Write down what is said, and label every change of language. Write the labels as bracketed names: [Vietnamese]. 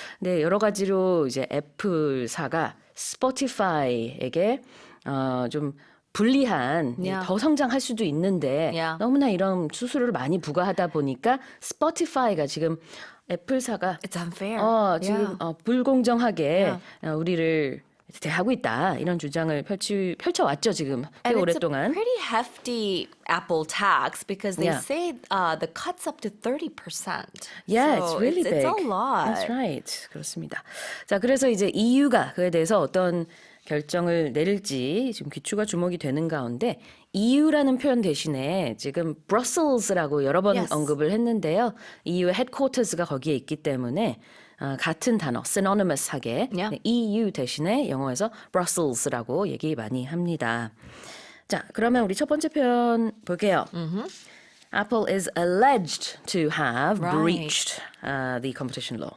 [Korean] 근데 여러 가지로 이제 애플사가 스포티파이에게 좀 불리한 더 성장할 수도 있는데 너무나 이런 수수료를 많이 부과하다 보니까 스포티파이가 지금 애플사가 [English] It's unfair. [Korean] 지금 불공정하게 우리를 대하고 있다 이런 주장을 펼쳐왔죠 지금 꽤 오랫동안. [English] It's a pretty hefty Apple tax because they say the cut's up to 30%. Yeah, so it's really big. It's a lot. That's right. [Korean] 그렇습니다. 자, 그래서 이제 EU가 그에 대해서 어떤 결정을 내릴지 지금 귀추가 주목이 되는 가운데 EU라는 표현 대신에 지금 Brussels라고 여러 번 언급을 했는데요. EU의 headquarters가 거기에 있기 때문에 같은 단어, synonymous하게 EU 대신에 영어에서 Brussels라고 얘기 많이 합니다. 자, 그러면 우리 첫 번째 표현 볼게요. [English] Apple is alleged to have breached the competition law.